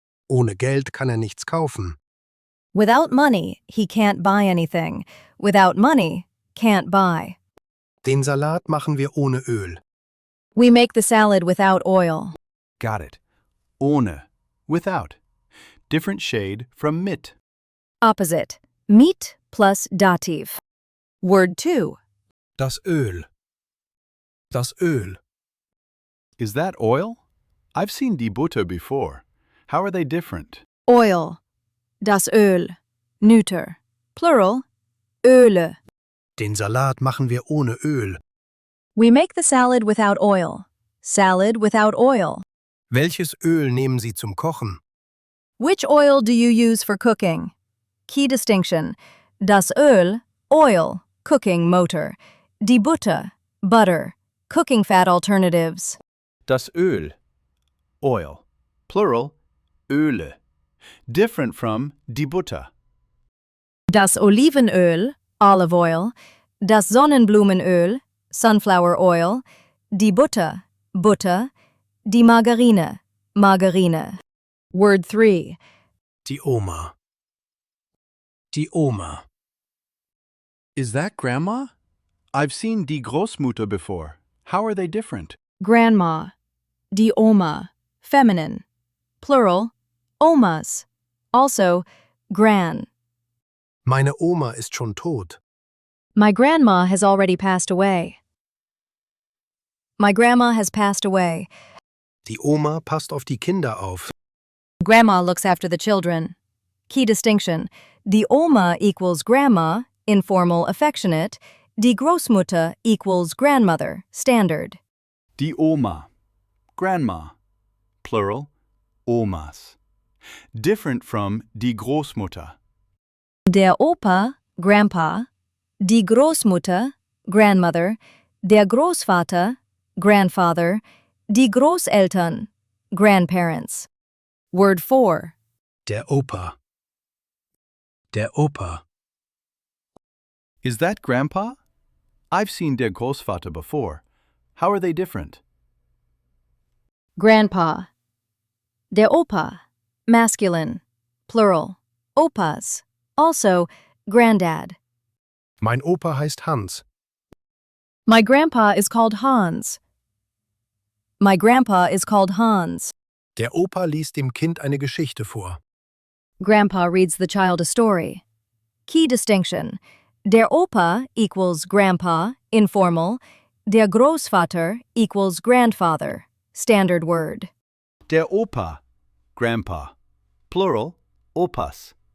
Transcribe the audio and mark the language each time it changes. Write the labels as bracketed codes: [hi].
[de] Ohne Geld kann nichts kaufen. [en] Without money, he can't buy anything. Without money, can't buy. [de] Den Salat machen wir ohne Öl. [en] We make the salad without oil. Got it. Ohne. Without. Different shade from mit. Opposite. Mit plus Dativ. Word 2. [de] Das Öl. Das Öl. [en] Is that oil? I've seen die Butter before. How are they different? Oil. Das Öl. Neuter. Plural. Öle. [de] Den Salat machen wir ohne Öl. [en] We make the salad without oil. Salad without oil. [de] Welches Öl nehmen Sie zum Kochen? [en] Which oil do you use for cooking? Key distinction. Das Öl, oil, cooking motor. Die Butter, butter, cooking fat alternatives. Das Öl. Oil. Plural. Öle. Different from die Butter. Das Olivenöl, olive oil. Das Sonnenblumenöl, sunflower oil. Die Butter, butter. Die Margarine, margarine. Word 3. [de] Die Oma. Die Oma. [en] Is that grandma? I've seen die Großmutter before. How are they different? Grandma. Die Oma, feminine. Plural, Omas. Also, gran. [de] Meine Oma ist schon tot. [en] My grandma has already passed away. My grandma has passed away. [de] Die Oma passt auf die Kinder auf. [en] Grandma looks after the children. Key distinction. Die Oma equals grandma, informal, affectionate. Die Großmutter equals grandmother, standard. Die Oma. Grandma. Plural. Omas. Different from die Großmutter. Der Opa, grandpa. Die Großmutter, grandmother. Der Großvater, grandfather. Die Großeltern, grandparents. Word 4. [de] Der Opa. Der Opa. [en] Is that grandpa? I've seen der Großvater before. How are they different? Grandpa. Der Opa, masculine, plural. Opas, also granddad. [de] Mein Opa heißt Hans. [en] My grandpa is called Hans. My grandpa is called Hans. [de] Der Opa liest dem Kind eine Geschichte vor. [en] Grandpa reads the child a story. Key distinction. Der Opa equals grandpa, informal. Der Großvater equals grandfather, standard word. Der Opa. Grandpa. Plural. Opas.